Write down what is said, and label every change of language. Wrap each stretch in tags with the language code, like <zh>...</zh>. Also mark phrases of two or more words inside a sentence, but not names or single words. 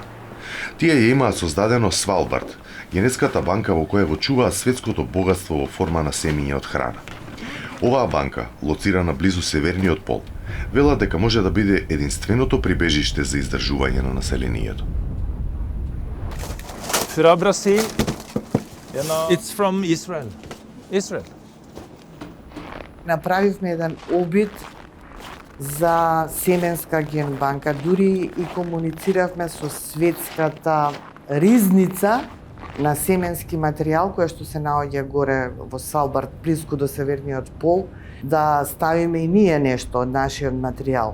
<mk>Тие ја имаат создадено Свалбард, генетската банка во која го чуваат светското богатство во форма на семиња од храна. Оваа банка, лоцирана близу северниот пол, велат дека може да биде единственото прибежиште за издржување на населението.</mk> <en>Fra Brasil. It's from Israel. Israel.</en> <mk>Направивме еден обид за семенска генбанка, дури и комунициравме со светската ризница на семенски материјал која што се наоѓа горе во Свалбард, близко до северниот пол, да ставиме и ние нешто од нашиот материјал.</mk>